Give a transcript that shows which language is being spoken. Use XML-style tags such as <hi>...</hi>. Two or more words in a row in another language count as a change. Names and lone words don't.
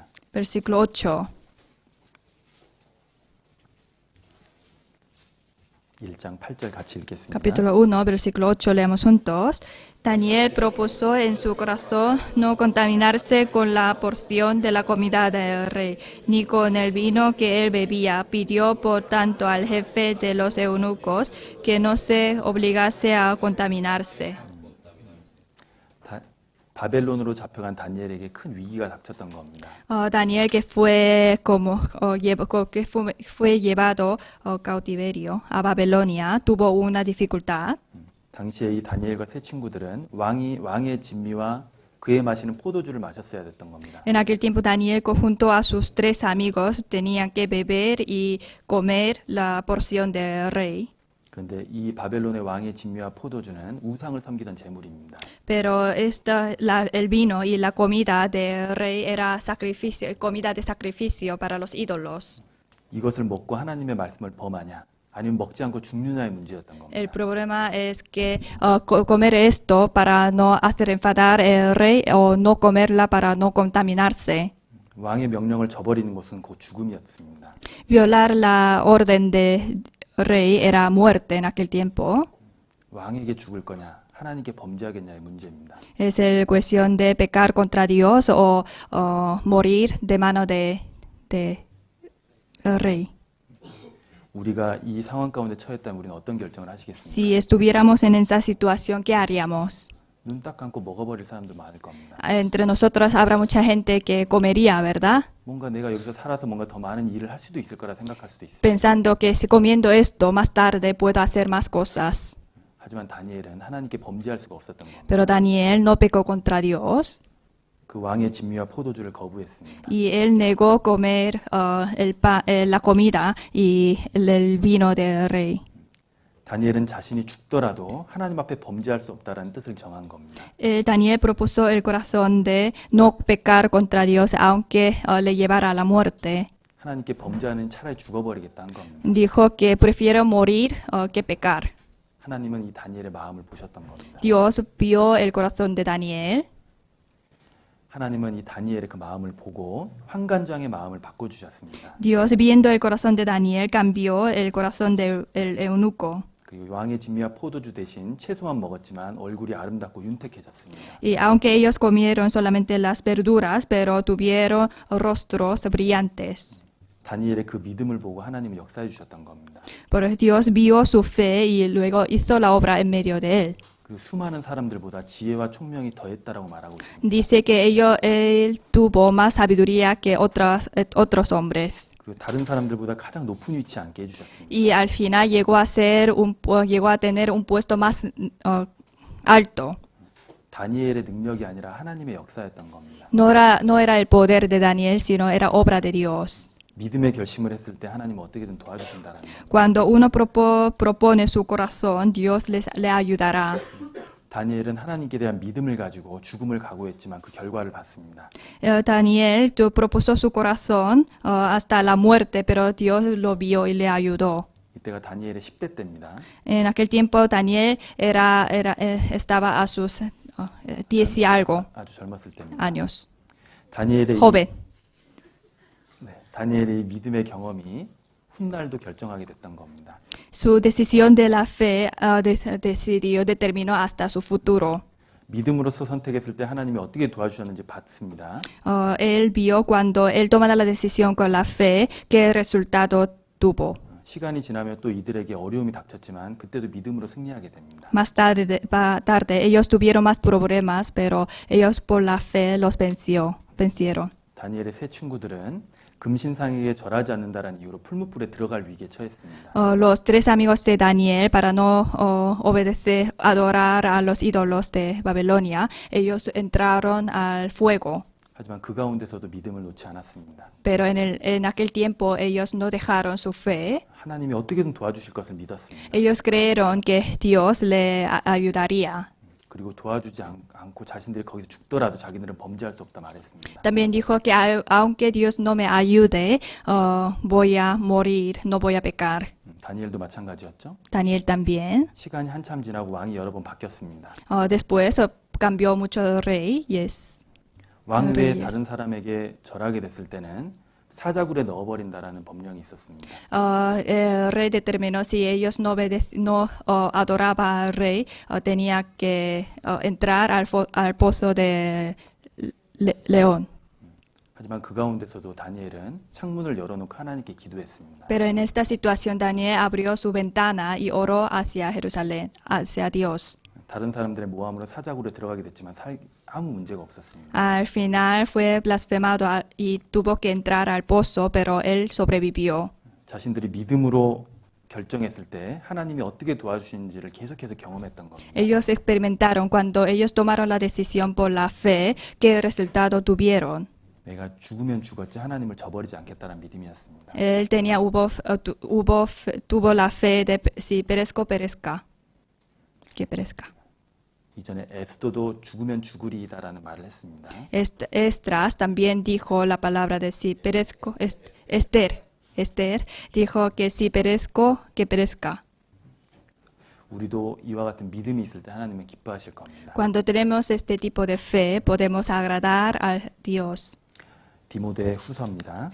<es>Versículo 8.</es> <ko>1장 1장 8절 같이 읽겠습니다.</ko> <es>Capítulo 1, versículo 8, leemos juntos. Daniel propuso en su corazón no contaminarse con la porción de la comida del rey, ni con el vino que él bebía. Pidió, por tanto, al jefe de los eunucos que no se obligase a contaminarse.</es> <ko>바벨론으로 잡혀간 다니엘에게 큰 위기가 닥쳤던 겁니다.</ko> <es>Daniel, que fue fue llevado cautiverio a Babilonia, tuvo una dificultad.</es> <ko>당시에 이 다니엘과 세 친구들은 왕의 진미와 그에 마시는 포도주를 마셨어야 됐던 겁니다.</ko> <es>En aquel tiempo Daniel junto a sus 3 amigos tenían que beber y comer la porción del rey.</es> <ko>그런데 이 바벨론의 왕의 진미와 포도주는 우상을 섬기던 제물입니다.</ko> <es>Pero el vino y la comida del rey era comida de sacrificio para los ídolos.</es> <ko>이것을 먹고 하나님의 말씀을 범하냐 아니면 먹지 않고 죽느냐의 문제였던 겁니다.</ko> <es>El problema es que comer esto para no hacer enfadar el rey o no comerla para no contaminarse.</es> <ko>왕의 명령을 저버리는 것은 곧 죽음이었습니다.</ko> <es>Violar la orden del rey era muerte en aquel tiempo.</es> <ko>왕에게 죽을 거냐 하나님께 범죄하겠냐의 문제입니다.</ko> <es>Es la cuestión de pecar contra Dios o morir de mano de el rey.</es> <ko>우리가 이 상황 가운데 처했다면 우리는 어떤 결정을 하시겠습니까?</ko> <es>Si estuviéramos en esa situación, ¿qué haríamos?</es> <ko>눈 딱 감고 먹어버릴 사람도 많을 겁니다.</ko> <es>Entre nosotros habrá mucha gente que comería, ¿verdad?</es> <ko>뭔가 내가 여기서 살아서 뭔가 더 많은 일을 할 수도 있을 거라 생각할 수도 있어요.</ko> <es>Pensando que si comiendo esto más tarde puedo hacer más cosas.</es> <ko>하지만 다니엘은 하나님께 범죄할 수가 없었던 겁니다.</ko> <es>Pero Daniel no pecó contra Dios</es> <ko>그 왕의 진미와 포도주를 거부했습니다.</ko> <es>y él negó comer la comida y el vino del rey.</es> <ko>다니엘은 자신이 죽더라도 하나님 앞에 범죄할 수 없다라는 뜻을 정한 겁니다.</ko> <es>Daniel propuso el corazón de no pecar contra Dios aunque le llevara a la muerte.</es> <ko>하나님께 범죄하는 차라리 죽어버리겠다 한 겁니다.</ko> <es>Dijo que prefiero morir que pecar.</es> <ko>하나님은 이 다니엘의 마음을 보셨던 겁니다.</ko> <es>Dios vio el corazón de Daniel.</es> <ko>하나님은 이 다니엘의 그 마음을 보고 환관장의 마음을 바꿔주셨습니다.</ko> <es>Dios, viendo el corazón de Daniel, cambió el corazón del eunuco.</es> <ko>그리고 왕의 진미와 포도주 대신 채소만 먹었지만 얼굴이 아름답고 윤택해졌습니다.</ko> <es>Y aunque ellos comieron solamente las verduras, pero tuvieron rostros brillantes.</es> <ko>다니엘의 그 믿음을 보고 하나님은 역사해 주셨던 겁니다.</ko> <es>Pero Dios vio su fe y luego hizo la obra en medio de él.</es> <ko>그 수많은 사람들보다 지혜와 총명이 더했다라고 말하고 있습니다.</ko> <es>Dice que él tuvo más sabiduría que otros hombres.</es> <ko>그리고 다른 사람들보다 가장 높은 위치에 앉게 해주셨습니다.</ko> <es>Y al final llegó a tener un puesto más alto.</es> <ko>다니엘의 능력이 아니라 하나님의 역사였던 겁니다.</ko> <es>No era el poder de Daniel, sino era obra de Dios.</es> <ko>믿음의 결심을 했을 때 하나님은 어떻게든 도와주신다라는 겁니다.</ko> <es>Cuando uno propone su corazón, Dios le ayudará.</es> <ko>다니엘은 하나님께 대한 믿음을 가지고 죽음을 각오했지만 그 결과를 봤습니다.</ko> <es>Daniel propuso su corazón hasta la muerte, pero Dios lo vio y le ayudó.</es> <ko>이때가 다니엘의 10대 때입니다.</ko> <es>En aquel tiempo Daniel estaba a sus 10 y algo</es> <ko>아주 젊었을 때입니다.</ko> <es>años,</es> <ko>다니엘의</ko> <es>joven.</es> <ko>다니엘의 믿음의 경험이 훗날도 결정하게 됐던 겁니다.</ko> <es>Su decisión de la fe determinó hasta su futuro.</es> <ko>믿음으로서 선택했을 때 하나님이 어떻게 도와주셨는지 봤습니다.</ko> <es>Él vio cuando él tomaba la decisión con la fe qué resultado tuvo.</es> <ko>시간이 지나면 또 이들에게 어려움이 닥쳤지만 그때도 믿음으로 승리하게 됩니다.</ko> <es>Más tarde ellos tuvieron más problemas, pero ellos por la fe los vencieron.</es> <ko>다니엘의 세 친구들은 금신상에게 절하지 않는다라는 이유로 풀무불에 들어갈 위기에 처했습니다.</ko> <es>Los 3 amigos de Daniel, para no adorar a los ídolos de Babilonia, ellos entraron al fuego.</es> <ko>하지만 그 가운데서도 믿음을 놓지 않았습니다.</ko> <es>Pero en aquel tiempo ellos no dejaron su fe.</es> <ko>하나님이 어떻게든 도와주실 것을 믿었습니다.</ko> <es>Ellos creyeron que Dios le ayudaría.</es> <ko>그리고 도와주지 않고 자신들이 거기서 죽더라도 자기들은 범죄할 수 없다 말했습니다.</ko> <es>También dijo que aunque Dios no me ayude, voy a morir, no voy a pecar.</es> <ko>다니엘도 마찬가지였죠.</ko> <es>Daniel también.</es> <ko>시간이 한참 지나고 왕이 여러 번 바뀌었습니다.</ko> <es>Después cambió mucho el rey. Yes.</es> <ko>왕 외에</ko> <es>reyes.</es> <ko>다른 사람에게 절하게 됐을 때는 사자굴에 넣어버린다라는 법령이 있었습니다.</ko> <es>El rey determinó si ellos no adoraban al rey, tenía que entrar al pozo de león.</es> <ko>하지만 그 가운데서도 다니엘은 창문을 열어놓고 하나님께 기도했습니다.</ko> <es>Pero en esta situación Daniel abrió su ventana y oró hacia Jerusalén, hacia Dios.</es> <ko>다른 사람들의 모함으로 사자굴에 들어가게 됐지만 아무 문제가 없었습니다.</ko> <es>Al final fue blasfemado y tuvo que entrar al pozo, pero él sobrevivió.</es> <ko>자신들이 믿음으로 결정했을 때 하나님이 어떻게 도와주시는지를 계속해서 경험했던 겁니다.</ko> <es>Ellos experimentaron cuando ellos tomaron la decisión por la fe, qué resultado tuvieron.</es> <ko>내가 죽으면 죽었지 하나님을 저버리지 않겠다는 믿음이었습니다.</ko> <es>Él tuvo la fe de si perezco, perezca. Que perezca.</es> <ko>이전에 에스더도 죽으면 죽으리이다라는 말을 했습니다.</ko> <es>Esdras también dijo la palabra de si perezco. Esther dijo que si perezco, que perezca.</es> <ko>우리도 이와 같은 믿음이 있을 때 하나님은 기뻐하실 겁니다.</ko> <es>Cuando tenemos este tipo de fe, podemos agradar a Dios.</es> <ko>디모데 후서입니다.</ko>